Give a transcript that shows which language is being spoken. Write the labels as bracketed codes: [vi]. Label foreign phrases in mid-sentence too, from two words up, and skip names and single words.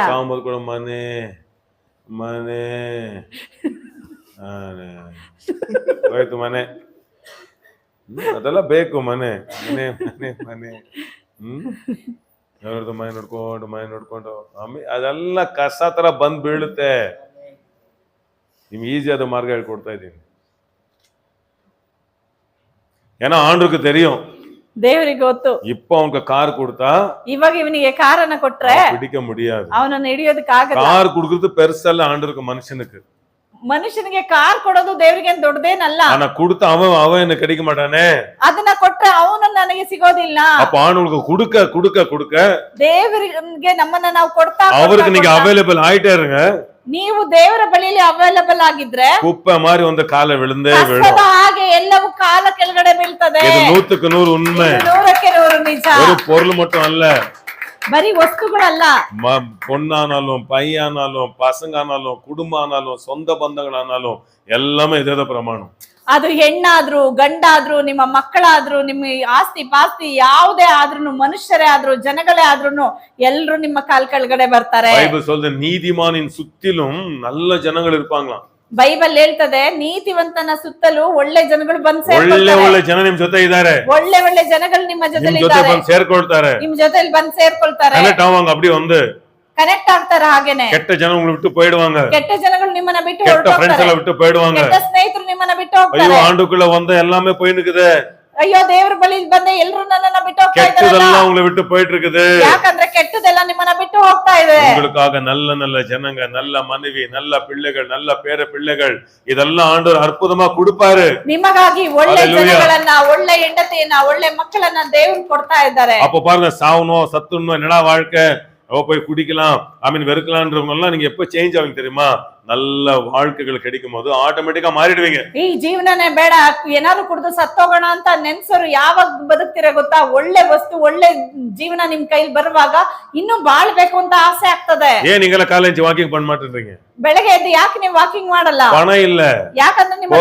[kn] ಸಾಂಬಾರ್ ಕೂಡ ಮನೆ ಮನೆ ಹೋಯ್ತು ಮನೆ, ಅದೆಲ್ಲ ಬೇಕು. ಮನೆ ಮನೆ ಮನೆ ಮನೆ ಯಾವ್ದು ಮನೆ ನೋಡ್ಕೊಂಡು ಆಮೇಲೆ ಅದೆಲ್ಲ ಕಸ ತರ ಬಂದ್ ಬೀಳುತ್ತೆ. ನಿಮ್ಗೆ ಈಸಿ ಆದ ಮಾರ್ಗ ಹೇಳ್ಕೊಡ್ತಾ ಇದ್ದೀನಿ. [ta] ஏன்னா ஆண்டுக்கு தெரியும், [kn] ದೇವರಿಗೆ ಗೊತ್ತು. [ta] இப்ப அவனுக்கு கார் கொடுத்தா, [kn] ಇವಾಗ ಇವನಿಗೆ ಕಾರನ್ನ ಕೊಟ್ರೆ [ta] பிடிக்க முடியாது. [kn] ಅವನನ್ನ ಹಿಡಿಯೋದಕ್ಕೆ ಆಗಲ್ಲ. [ta] கார் கொடுக்கிறது பெருசல்ல ஆண்டருக்கு, மனுஷனுக்கு. [kn] ಮನುಷ್ಯನಿಗೆ ಕಾರ್ ಕೊಡೋದು ದೇವರಿಗೆ ದೊಡ್ಡದೇನಲ್ಲ. [ta] ஆனா கொடுத்த அவன் என்ன கிடைக்க மாட்டானே. [kn] ಅದನ್ನ ಕೊಟ್ರೆ ಅವನು ನನಗೆ ಸಿಗೋದಿಲ್ಲ. [ta] அப்ப ஆண்டவருக்கு கொடுக்க கொடுக்க கொடுக்க [kn] ದೇವರಿಗೆ ನಮ್ಮನ್ನ ನಾವು ಕೊಡ್ತಾ [ta] அவருக்கு நீங்க அவைலபிள் ஆயிட்டே இருங்க. [kn] ನೀವು ದೇವರ ಬಳಿಯಲ್ಲಿ ಅವೈಲಬಲ್ ಆಗಿದ್ರೆ [ta] குப்பை மாரி ஒண்ணு கால விழுந்தே [kn] ಹಾಗೆ ಎಲ್ಲವೂ ಕಾಲ ಕೆಳಗಡೆ ಬೀಳ್ತದೆ. 100ಕ್ಕೆ 100 ಉಣ್ಮೆ. 100ಕ್ಕೆ 100 ನಿಜ. [ta] ஒரு பொருள் மட்டும் அல்ல, [kn] ಬರೀ ವಸ್ತುಗಳಲ್ಲ. [ta] பொண்ணானாலும் பையனாலும் பசங்கனாலும் குடும்பம் ஆனாலும் சொந்த பந்தங்களானாலும் எல்லாமே இதே பிரமாணம். [kn] ಅದು ಹೆಣ್ಣಾದ್ರೂ ಗಂಡಾದ್ರೂ ನಿಮ್ಮ ಮಕ್ಕಳಾದ್ರೂ ನಿಮ್ಮ ಆಸ್ತಿ ಪಾಸ್ತಿ ಯಾವುದೇ ಆದ್ರೂ ಮನುಷ್ಯರೇ ಆದ್ರೂ ಜನಗಳೇ ಆದ್ರೂ ಎಲ್ರು ನಿಮ್ಮ ಕಾಲ್ ಕೆಳಗಡೆ ಬರ್ತಾರೆ. [ta] பைபிள் சொல்லுது நீதிமானின் சுத்திலும் நல்ல ஜனங்கள் இருப்பாங்களாம். [kn] ಬೈಬಲ್ ಹೇಳ್ತದೆ ನೀತಿವಂತನ ಸುತ್ತಲೂ ಒಳ್ಳೆ ಜನಗಳು ಬಂದು ಒಳ್ಳೆ ಜನ ನಿಮ್ ಜೊತೆ ಇದ್ದಾರೆ. ಒಳ್ಳೆ ಜನಗಳು ನಿಮ್ಮ ಜೊತೆ ಸೇರ್ಕೊಳ್ತಾರೆ, ನಿಮ್ ಜೊತೆಲಿ ಬಂದು ಸೇರ್ಕೊಳ್ತಾರೆ. [ta] அப்படி வந்து [kn] ಕನೆಕ್ಟ್ ಆಗ್ತಾರೆ. ಹಾಗೇನೆ ಕೆಟ್ಟ ಜನಗಳು ಬಿಟ್ಟು போயிடுவாங்க. ಕೆಟ್ಟ ಜನಗಳು ನಿಮ್ಮನ್ನ ಬಿಟ್ಟು ಕೆಟ್ಟ ಫ್ರೆಂಡ್ಸ್ ಎಲ್ಲ ಬಿಟ್ಟು போயிடுவாங்க. ಕೆಟ್ಟ ಸ್ನೇಹಿತರು ನಿಮ್ಮನ್ನ ಬಿಟ್ಟು ಹೋಗ್ತಾರೆ. [ta] ಅಯ್ಯೋ ಆಂಡುக்குள்ள வந்த எல்லாமே போயிட்டு இருக்குது. [kn] ಅಯ್ಯೋ ದೇವರ ಬಳಿ ಬಂದೆ ಎಲ್ಲರೂ ನನ್ನನ್ನ ಬಿಟ್ಟು ಹೋಗ್ತಾ ಇದ್ದಾರೆ. [ta] ಕೆಟ್ಟದೆಲ್ಲ உங்களை விட்டு போயிட்டு இருக்குது. [kn] ಯಾಕಂದ್ರೆ ಕೆಟ್ಟದೆಲ್ಲ ನಿಮ್ಮನ್ನ ಬಿಟ್ಟು ಹೋಗ್ತಾ ಇದೆ. [ta] உங்களுக்காக நல்ல நல்ல ஜனங்க, நல்ல மனைவி, நல்ல பிள்ளைகள், நல்ல பேர பிள்ளைகள் இதெல்லாம் ஆண்டவர் அற்புதமா கொடுப்பாரு. [kn] ನಿಮಗಾಗಿ ಒಳ್ಳೆ ಜನಗಳನ್ನ, ಒಳ್ಳೆ ಹೆಂಡತಿಯನ್ನ, ಒಳ್ಳೆ ಮಕ್ಕಳನ್ನ ದೇವರು ಕೊಡ್ತಾ ಇದ್ದಾರೆ. [ta] அப்ப பாருங்க, சாவணும் சத்துணும் என்னடா வாழ்க்கை, போய் குடிக்கலாம் வெறுக்கலான்றவங்க எல்லாம் நீங்க எப்ப சேஞ்ச் ஆவீங்க தெரியுமா? நல்ல வாழ்க்கைகள் கிடைக்கும் போது ஆட்டோமேட்டிக்கா மாறிடுவீங்க. [kn] ಈ ಜೀವನನೇ ಬೇಡ, ಏನಾದ್ರು ಕುಡಿದು ಸತ್ತೋಗೋಣ ಅಂತ ನೆನ್ಸೋರು ಯಾವಾಗ ಬದುಕ್ತಿರ ಗೊತ್ತಾ? ಒಳ್ಳೆ ವಸ್ತು, ಒಳ್ಳೆ ಜೀವನ ನಿಮ್ ಕೈಲಿ ಬರುವಾಗ ಇನ್ನೂ ಬಾಳ್ಬೇಕು ಅಂತ ಆಸೆ ಆಗ್ತದೆ. ಏನ್ ಹಿಂಗೆಲ್ಲ ಕಾಲೇಜ್ ವಾಕಿಂಗ್ ಬಂದ್ ಮಾಡ್ತಿರ್ತೀங்க? ಬೆಳಗ್ಗೆ ಎದ್ದು ಯಾಕೆ ನೀವು ವಾಕಿಂಗ್ ಮಾಡಲ್ಲ? ಹಣ ಇಲ್ಲ, ಯಾಕಂದ್ರೆ ನಿಮ್ಮ